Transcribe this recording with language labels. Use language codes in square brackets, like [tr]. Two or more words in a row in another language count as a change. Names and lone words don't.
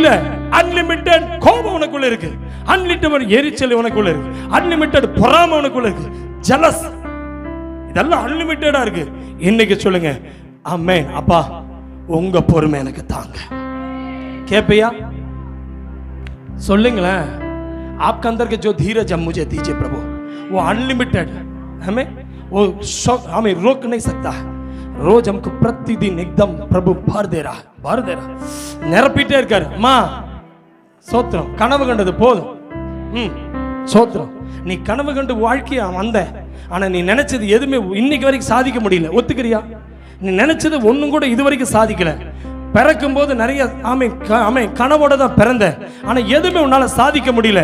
[ta] அன்லிமிட்டெட் கோபம் உனக்குள்ள இருக்கு, அன்லிமிட்டெட் எரிச்சல் உனக்குள்ள இருக்கு, அன்லிமிட்டெட் பொறாமை உனக்குள்ள இருக்கு, ஜலஸ், இதெல்லாம் அன்லிமிட்டடா இருக்கு. இன்னைக்கு சொல்லுங்க, ஆமென். அப்பா, உங்க பொறுமை எனக்கு தாங்க. கேப்பையா? சொல்லுங்களேன். [hi] आपके अंदर के जो धीरज है मुझे दीजिए प्रभु, वो अनलिमिटेड हमें वो हमें रोक नहीं सकता है. रोज हमको प्रतिदिन एकदम प्रभु भर दे रहा [ta] நிரப்பிட்டே இருக்காரு. அம்மா சோத்திரம், கனவு கண்டது போதும். சோத்திரம், நீ கனவு கண்டு வாழ்க்கையா வந்த, ஆனா நீ நினைச்சது எதுவுமே இன்னைக்கு வரைக்கும் சாதிக்க முடியல. ஒத்துக்கிறியா? நீ நினைச்சது ஒண்ணும் கூட இது வரைக்கும் சாதிக்கல. பிறக்கும் போது நிறைய கனவோட தான் பிறந்த, ஆனா எதுவுமே உன்னால சாதிக்க முடியல.